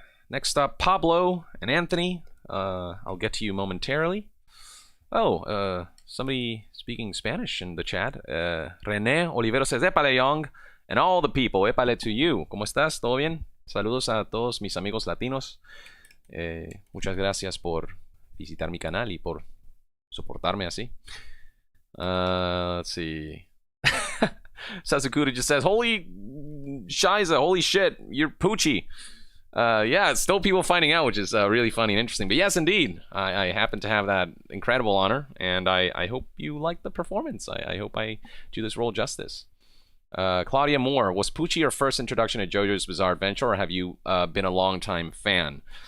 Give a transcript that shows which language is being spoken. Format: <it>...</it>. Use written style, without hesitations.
<en>Next up, Pablo and Anthony. I'll get to you momentarily. Oh, somebody speaking Spanish in the chat. René Olivero says, Épale, Yong, and all the people, épale to you.</en> <es>¿Cómo estás? ¿Todo bien? Saludos a todos mis amigos latinos. Muchas gracias por visitar mi canal y por soportarme así.</es> <en>Let's see. Sasakura just says, holy shiza, holy shit, you're Pucci. Yeah, it's still people finding out, which is really funny and interesting. But yes, indeed, I happen to have that incredible honor, and I hope you like the performance. I hope I do this role justice. Claudia Moore, was Pucci your first introduction to JoJo's Bizarre Adventure, or have you been a long-time fan?</en>